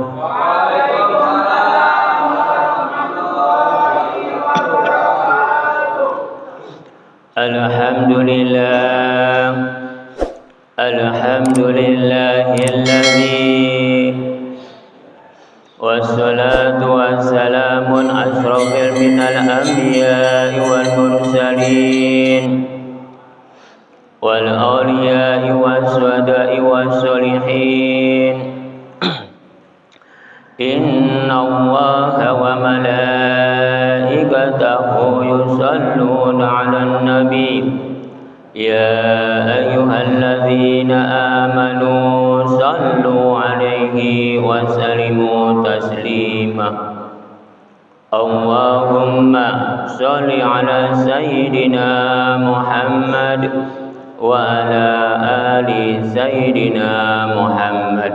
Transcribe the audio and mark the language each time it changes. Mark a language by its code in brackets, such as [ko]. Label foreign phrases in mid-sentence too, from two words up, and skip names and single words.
[ar] الحمد لله، الحمد لله الذي والصلاة والسلام أشرف من الأنبياء والمرسلين والأولياء والشهداء والصالحين. إن الله وملائكته يصلون على النبي يا أيها الذين آمنوا صلوا عليه وسلموا تسليما. اللهم صل على سيدنا محمد وعلى آل سيدنا محمد.